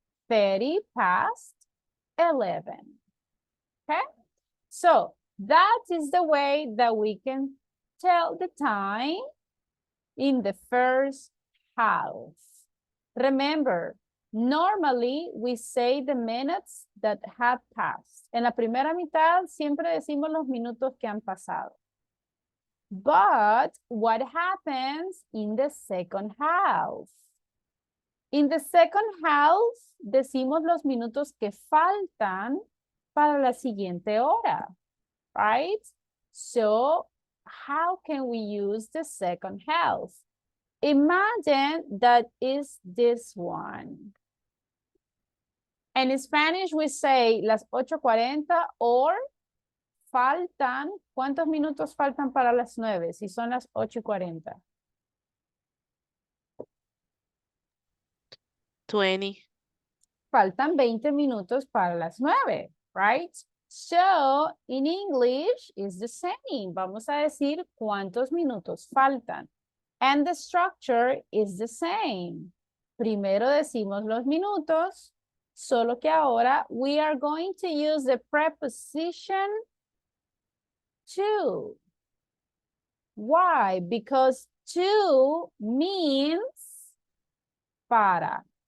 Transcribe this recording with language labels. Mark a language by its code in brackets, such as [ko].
[en] 30 past 11. Okay? So that is the way that we can tell the time in the first half. Remember, normally we say the minutes that have passed. [es] En la primera mitad siempre decimos los minutos que han pasado. [en] But what happens in the second half? In the second half, [es] decimos los minutos que faltan para la siguiente hora, right? [en] So, how can we use the second half? Imagine that is this one. And in Spanish, we say [es] las 8:40 or faltan, ¿cuántos minutos faltan para las 9? Si son las 8:40. 20. Faltan 20 minutos para las 9, right? [en] So, in English, it's the same. [es] Vamos a decir cuántos minutos faltan. [en] And the structure is the same. [es] Primero decimos los minutos, solo que ahora [en] we are going to use the preposition to. [es] Why? [en] Because to means para.